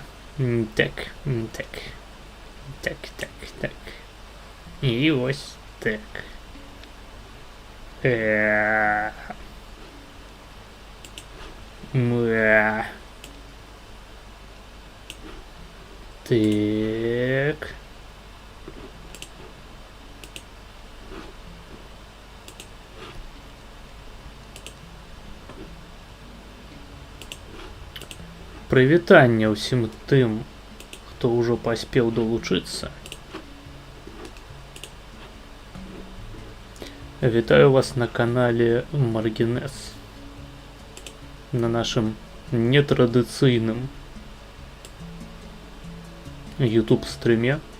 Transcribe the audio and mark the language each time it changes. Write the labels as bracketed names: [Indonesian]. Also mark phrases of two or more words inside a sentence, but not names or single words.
[Belarusian] Так, так. Так, так, так. І ось так. Так. Прывітанне ўсім тым, хто ўжо паспеў далучыцца. Вітаю вас на канале Маргинез. На нашым нетрадыцыйным YouTube стриме.